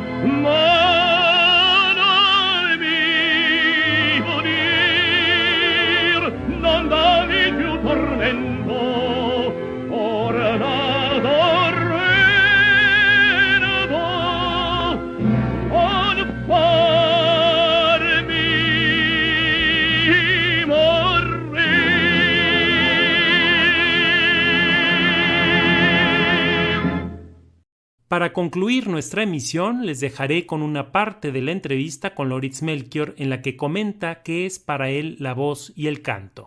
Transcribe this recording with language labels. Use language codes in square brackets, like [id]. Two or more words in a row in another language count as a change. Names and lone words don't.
[it] ma non vivo dir, non darmi più tormento, ornato reno, on farmi morir. [es] Para concluir nuestra emisión, les dejaré con una parte de la entrevista con Loritz Melchior en la que comenta qué es para él la voz y el canto.